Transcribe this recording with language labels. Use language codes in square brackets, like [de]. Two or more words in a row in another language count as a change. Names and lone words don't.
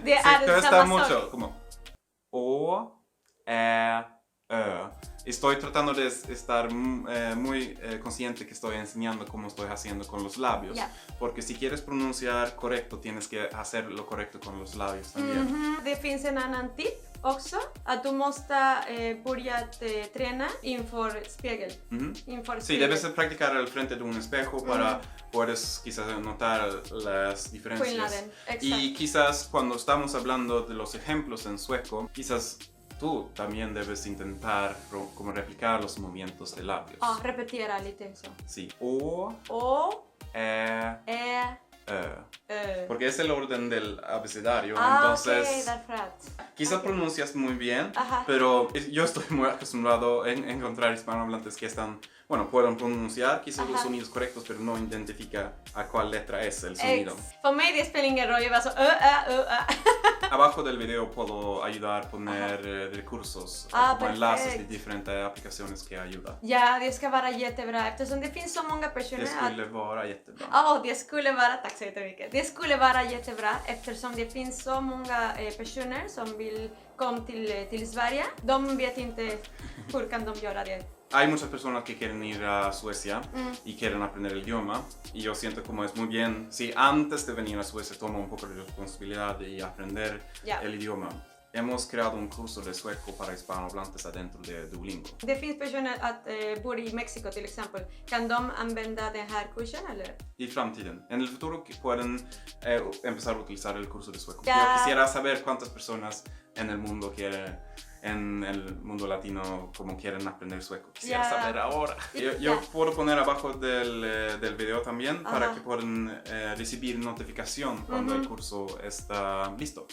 [sv] det [es] cuesta [sv] samma [es] mucho, [sv] sak. [es] como O, E, Ö. Estoy tratando de estar muy consciente que estoy enseñando cómo estoy haciendo con los labios. [sv] Ja. [es] Porque si quieres pronunciar correcto, tienes que hacer lo correcto con los labios también. [sv] Det finns en annan tip också, att du måste börja träna inför spegel. Inför [es] Sí, [sv] spegel. [es] debes practicar al frente de un espejo para puedes quizás notar las diferencias. [sv] Skillnaden, exakt. [es] Y quizás cuando estamos hablando de los ejemplos en sueco, quizás tú también debes intentar como replicar los movimientos de labios. [sv] Ja, repetera lite så. [es] Sí. O, O, E, Ö, Ö. Porque es el orden del abecedario, [sv] okej, [es] entonces [sv] därför att. [es] quizás [sv] Okej. [es] pronuncias muy bien, Ajá. pero yo estoy muy acostumbrado a encontrar hispanohablantes que están, bueno, pueden pronunciar quizás los Ajá. sonidos correctos, pero no identifica a cuál letra es el sonido. [sv] För mig det spelar ingen roll, jag var så [es] Abajo del video puedo ayudar a poner recursos como enlaces de [sv] perfekt. [es] diferentes aplicaciones que ayudan. [sv] Ja, det ska vara jättebra eftersom det finns så många personer Det skulle vara jättebra. det skulle vara, tack så jättemycket. Det skulle vara jättebra eftersom det finns så många personer som vill komma till Sverige. De vet inte hur kan de göra det. [es] Hay muchas personas que quieren ir a Suecia y quieren aprender el idioma, y yo siento como es muy bien si antes de venir a Suecia toma un poco de responsabilidad y aprender [sv] Ja. [es] el idioma. Hemos creado un curso de sueco para hispanohablantes adentro de Duolingo. [sv] Det finns personer att bor i Mexiko till exempel. Kan de använda den här kursen eller? Y framtiden. [es] En el futuro que pueden empezar a utilizar el curso de sueco. Ya. Yo quisiera saber cuántas personas en el mundo en el mundo latino como quieren aprender sueco. Quisiera Ya. saber ahora. Yo puedo poner abajo del video también para Ajá. que puedan recibir notificación cuando el curso está listo.